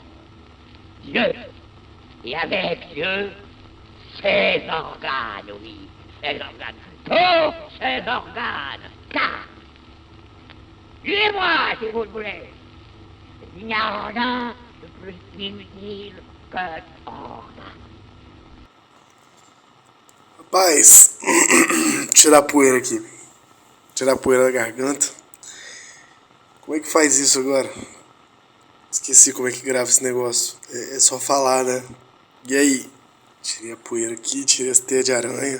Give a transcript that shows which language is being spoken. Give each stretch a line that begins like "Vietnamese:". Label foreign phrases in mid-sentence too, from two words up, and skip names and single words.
French: Dieu, et avec Dieu, ses organes, oui, ses organes, tous ses organes, car, suivez-moi si vous le voulez, il n'y a rien de plus inutile que organe.
Portuguese: Rapaz, tirar a poeira aqui. Tirar a poeira da garganta. Como é que faz isso agora? Esqueci como é que grava esse negócio. É só falar, né? E aí? Tirei a poeira aqui, tirei as teias de aranha.